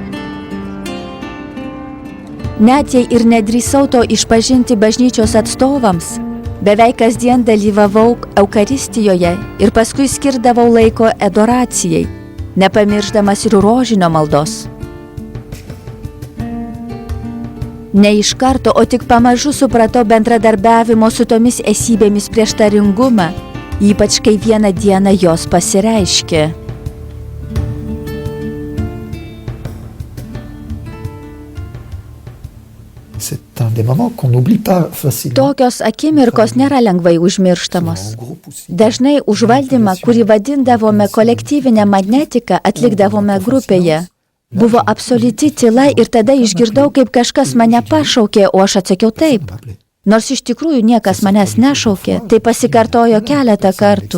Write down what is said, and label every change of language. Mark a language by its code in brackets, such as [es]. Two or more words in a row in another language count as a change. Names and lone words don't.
[lt] Net jei ir nedrįsau to išpažinti bažnyčios atstovams, beveik kasdien dalyvavau Eukaristijoje ir paskui skirdavau laiko adoracijai, nepamiršdamas ir rožinio maldos. Ne iš karto, o tik pamažu supratau bendradarbiavimo su tomis esybėmis prieštaringumą, ypač kai vieną dieną jos pasireiškė. [fr] C'est un des moments qu'on n'oublie pas facilement. [lt] Tokios akimirkos nėra lengvai užmirštamos. Dažnai užvaldymą, kurį vadindavome kolektyvinę magnetiką, atlikdavome grupėje. Buvo absoliuti tyla ir tada išgirdau, kaip kažkas mane pašaukė, o aš atsakiau taip. Nors iš tikrųjų niekas manęs nešaukė, tai pasikartojo keletą kartų.